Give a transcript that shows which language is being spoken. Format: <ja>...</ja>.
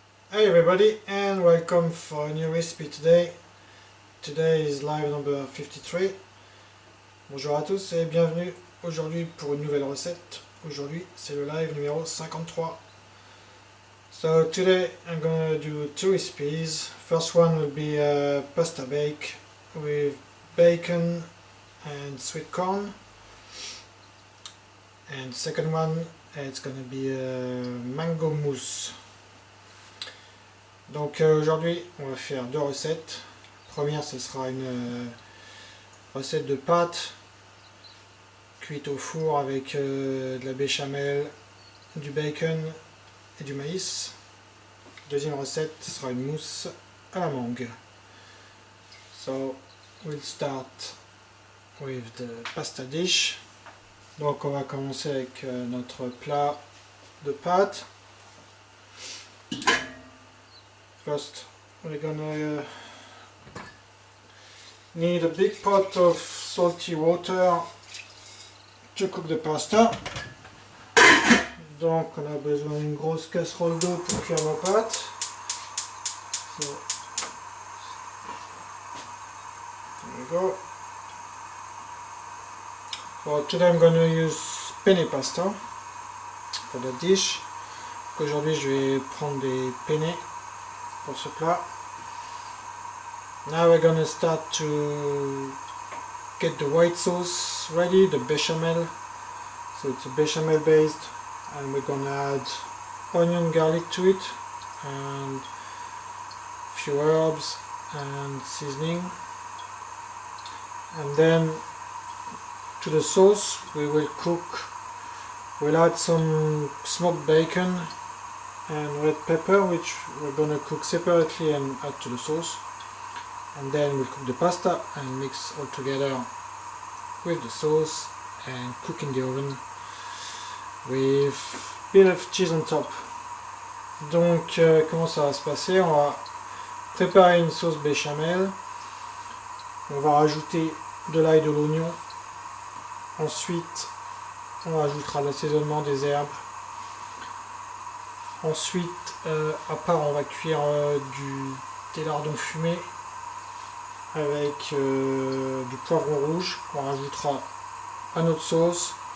<en>Hey everybody, and welcome for a new recipe today. Today is live number 53.</en> <fr>Bonjour à tous et bienvenue aujourd'hui pour une nouvelle recette. Aujourd'hui c'est le live numéro 53.</fr> <en>So today I'm gonna do two recipes. First one will be a pasta bake with bacon and sweet corn. And second one it's gonna be a mango mousse.</en> <fr>Donc aujourd'hui on va faire deux recettes. La première ce sera une recette de pâte cuite au four avec de la béchamel, du bacon et du maïs. Deuxième recette ce sera une mousse à la mangue.</fr> <en>So we'll start with the pasta dish.</en> <fr>Donc on va commencer avec notre plat de pâte.</fr> <en>First, we're gonna need a big pot of salty water to cook the pasta.</en> <fr>Donc, on a besoin d'une grosse casserole d'eau pour cuire nos pâtes.</fr> <en>So, there we go. So today I'm gonna use penne pasta for the dish.</en> <fr>Aujourd'hui, je vais prendre des penne pour ce plat.</fr> <en>Now we're gonna start to get the white sauce ready, the bechamel. So it's a bechamel based, and we're gonna add onion, garlic to it, and a few herbs and seasoning. And then to the sauce we'll add some smoked bacon and red pepper, which we're gonna cook separately and add to the sauce. And then we'll cook the pasta and mix all together with the sauce and cook in the oven with a bit of cheese on top.</en> <fr>Donc comment ça va se passer? On va préparer une sauce béchamel. On va rajouter de l'ail et de l'oignon. Ensuite on rajoutera l'assaisonnement des herbes. Ensuite, à part, on va cuire des lardons fumés avec du poivron rouge qu'on rajoutera à notre sauce.</fr>